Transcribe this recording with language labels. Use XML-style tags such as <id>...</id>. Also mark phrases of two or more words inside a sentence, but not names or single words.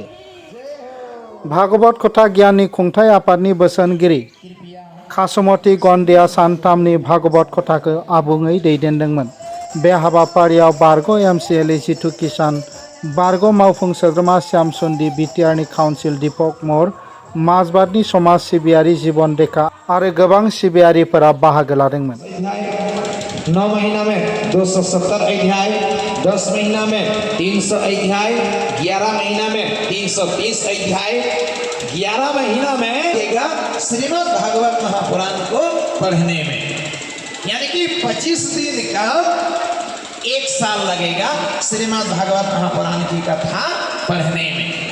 <brx>भागवत कथा गियाननि खुंथाय आफादनि बोसोनगिरि खासुमती गंडेआ सानथामनि भागवत कथाखौ आबुङै दैदेनदोंमोन। बे हाबाफारियाव बारग' एमसिएलए जितु किसान, बारग' मावफुं सोद्रोमा श्याम सुन्दि, बिटिआरनि काउन्सिल दीपक मौर्य, माजबादनि समाज सिबियारि जीवन देखा आरो गोबां सिबियारिफोरा बाहागो लादोंमोन।</brx> <hi>9 महीना में 270 अध्याय, 10 महीना में 300 अध्याय, 11 महीना में 330 अध्याय, 11 महीना में देगा श्रीमद् भागवत महापुराण को पढ़ने में, यानी कि 25 दिन का 1 साल लगेगा श्रीमद् भागवत महापुराण की कथा पढ़ने में।</hi>